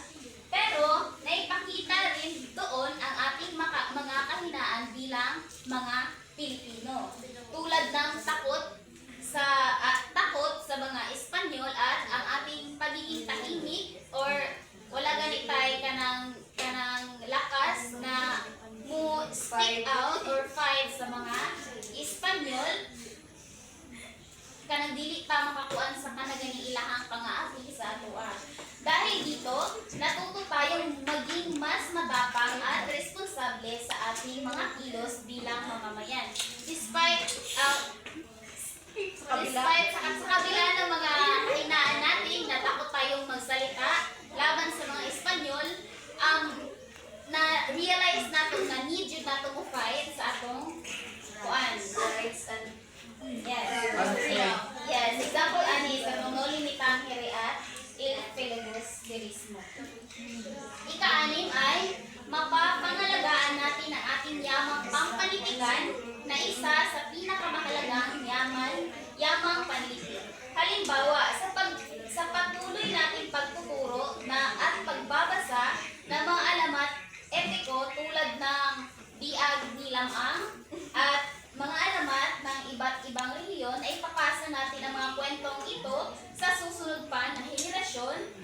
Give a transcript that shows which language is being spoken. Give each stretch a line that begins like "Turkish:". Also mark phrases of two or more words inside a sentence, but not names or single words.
Filipino: Pero, naipakita rin doon ang ating mga kahinaan bilang mga Pilipino. Tulad ng takot sa mga Espanyol at ang ating pagiging tahimik
Cebuano: or wala ganitay kanang lakas na mo
English: speak out or fight
Cebuano: sa mga Espanyol kanang dili pa makakuan sa kanaganing ilahang pangaapi sa atoa.
Filipino: Dahil dito, natuto tayong maging mas matapang at responsable sa ating mga kilos bilang mamamayan. Despite sa kabila ng mga kahinaan natin na takot tayong magsalita laban sa mga Espanyol, na-realize natin na need yun natin
Cebuano: mo fight sa atong
English: rights and yes,
Cebuano: example ani sa
Filipino: Noli Me Tangere at El Filibusterismo. Ika-anim ay mapapangalagaan natin ang ating yamang pampanitikan na isa sa pinakamahalagang yamang panlitik. Halimbawa, sa patuloy nating pagtuturo at pagbabasa ng mga alamat etiko tulad ng biag ni Lamang at mga alamat ng iba't ibang reliyon ay papasa natin ang mga kwentong ito sa susunod pa na henerasyon.